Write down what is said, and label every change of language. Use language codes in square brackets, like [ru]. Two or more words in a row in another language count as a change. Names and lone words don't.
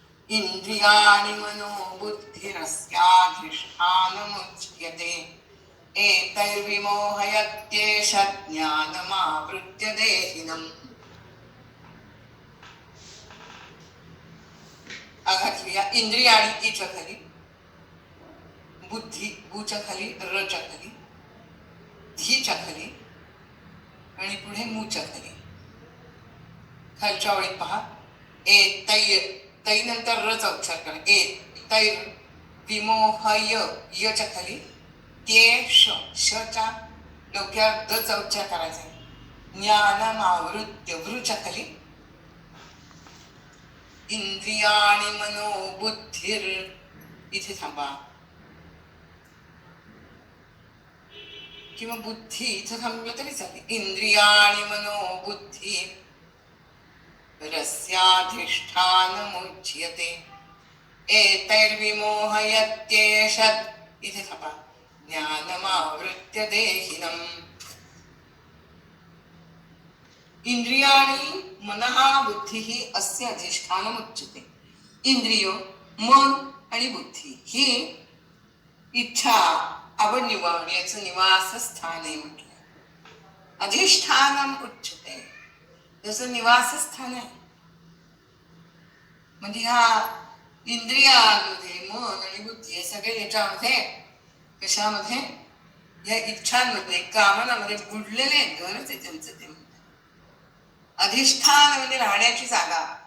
[sa] इंद्रियाणि मनोबुद्धिरस्याधिष्ठानमुच्यते एतैर्विमोहयत्येष ज्ञानमावृत्य देहिनम्. [mr] अघातल्या इंद्रियाणि इच्या खाली, बुद्धी बुच्या खाली, रच्या खाली, धीच्या खाली आणि पुढे मूच्या खाली. खालच्या ओळीत पहा, ए तै, तै नंतर रचा उच्चार करा. [sa] ए तैर विमोहय [mr] यच्या खाली ते शच्या डोक्यात दचा उच्चार करायचा. ज्ञानमावृत्य वृच्या खाली [sa] इंद्रियाणि मनोबुद्धिर, [mr] इथे थांबा, किंवा बुद्धी इथं थांबलं तरी चालेल. [sa] इंद्रियाणि मनोबुद्धी रस्याधिष्ठानमुच्यते एतैर्विमोहयत्येषत्, [mr] इथे थांबा, [sa] ज्ञानमावृत्य देहिनम्. इंद्रियाणि मनः बुद्धिः अस्य अधिष्ठानमुच्यते. [mr] इंद्रिय, मन आणि बुद्धी ही इच्छा, आवड निवड याचं निवासस्थान आहे म्हटलं. [sa] अधिष्ठानम उच्यते, [mr] त्याचं निवासस्थान आहे. म्हणजे ह्या इंद्रियांमध्ये मन आणि बुद्धी हे सगळे याच्यामध्ये, कशामध्ये, या इच्छांमध्ये, कामनामध्ये बुडलेले घरच आहे त्यांचं. ते म्हणतात अधिष्ठान म्हणजे राहण्याची जागा.